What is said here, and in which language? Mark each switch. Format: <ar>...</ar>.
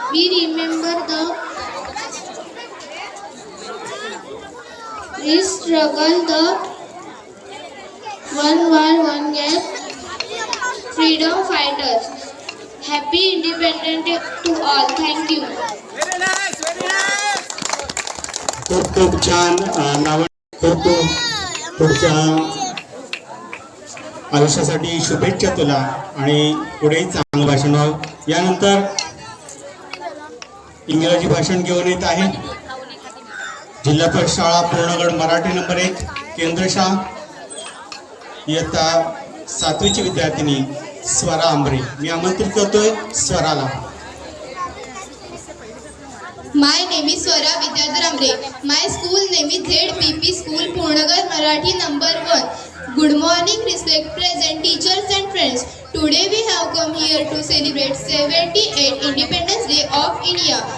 <en>We remember the struggle, the One War One Gap freedom fighters. Happy Independence Day to all. Thank you.</en> <mr>खूप छान नाव पुढच्या आयुष्यासाठी शुभेच्छा तुला आणि पुढेही चांगलं भाषण व्हावं। यानंतर इंग्रजी भाषण घेऊन येत आहे जिल्हा परिषद शाळा पूर्णगड मराठी नंबर 1 केंद्रशाळा इयत्ता 7वीची विद्यार्थिनी स्वरा आंबरे। मी आमंत्रित करतोय स्वराला।</mr> <en>My name is Swara Vidyadhar Amre. My school name is ZPP School Purnagar Marathi number 1. Good morning, respect present teachers and friends. Today we have come here to celebrate 78th Independence Day of India.</en>